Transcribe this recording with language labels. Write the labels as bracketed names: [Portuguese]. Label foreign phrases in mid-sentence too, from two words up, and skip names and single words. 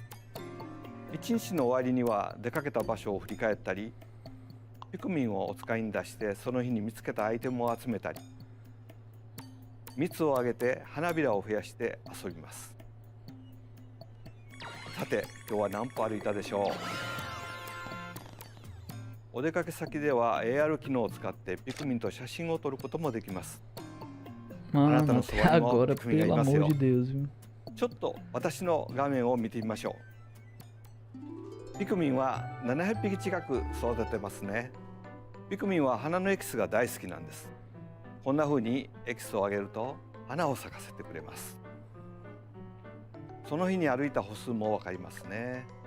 [Japanese] 一日の終わりには出かけた場所を振り返ったり、ピクミンをお使いに出してその日に見つけたアイテムを集めたり、蜜をあげて花びらを増やして遊びます。さて今日は何歩歩いたでしょう。お出かけ先では AR 機能を使ってピクミンと写真を撮ることもできます。 [Portuguese] Mano, até agora, pelo amor de Deus, viu? [Japanese] ちょっと私の画面を見てみましょう。ピクミンは700匹近く育ててますね。ピクミンは花のエキスが大好きなんです。こんな風にエキスをあげると花を咲かせてくれます。その日に歩いた歩数もわかりますね。